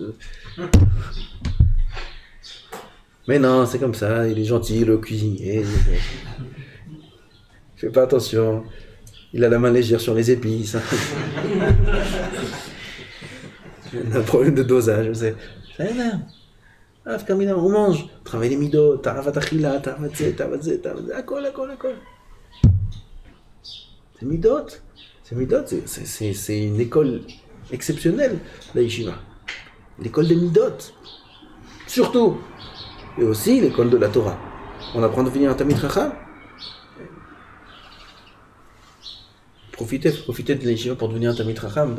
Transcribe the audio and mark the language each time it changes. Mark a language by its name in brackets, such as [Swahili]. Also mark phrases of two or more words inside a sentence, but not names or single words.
[French] Mais non, c'est comme ça, il est gentil, le cuisinier. Fais pas attention, il a la main légère sur les épices. Il a un problème de dosage, vous savez. Ça énerve. On mange, travaille les midot, [Hebrew] taravat achila, taravat zé, akol. [French] C'est midot, c'est une école exceptionnelle, la yeshiva. L'école des midot. Surtout, et aussi l'école de la Torah. On apprend à devenir un [Hebrew] Talmid Chacham. [French] Profitez de l'Yeshiva pour devenir un [Hebrew] Talmid Chacham.